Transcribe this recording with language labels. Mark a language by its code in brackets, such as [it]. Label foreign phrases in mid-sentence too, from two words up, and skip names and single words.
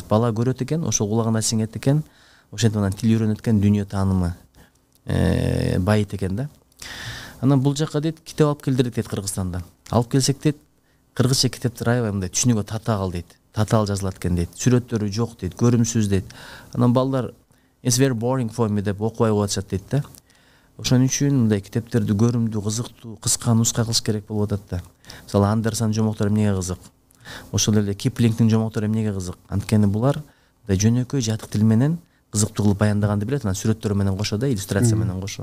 [ky] Бала көрөт экен, ошол кулагына сиңет экен, ошентип анан тил үйрөнөт экен, дүйнө таанымы байыт экен да. Анан бул жакка дейт, китеп алып келдирдик дейт Кыргызстандан. Алып келсек дейт, кыргызча китептер аябай мындай түшүнүүгө татаал дейт. Татаал жазылат экен дейт. Сүрөттөрү жок дейт, көрүмсүз дейт. Анан балдар [en] it's very boring for me [ky] деп окубай коюшат дейт да. Ошон үчүн мындай китептерди көрүмдүү, кызыктуу, кыска нуска кылыш керек болуп атат да. Мисалы Андерсон жомоктору эмнеге кызык? Ошол эле Киплингдин жомоктору эмнеге кызык? Анткени булар мындай жөнөкөй жатык тил менен кызыктуу кылып баяндаганды билет, анан сүрөттөр менен кошо да, иллюстрация менен кошо.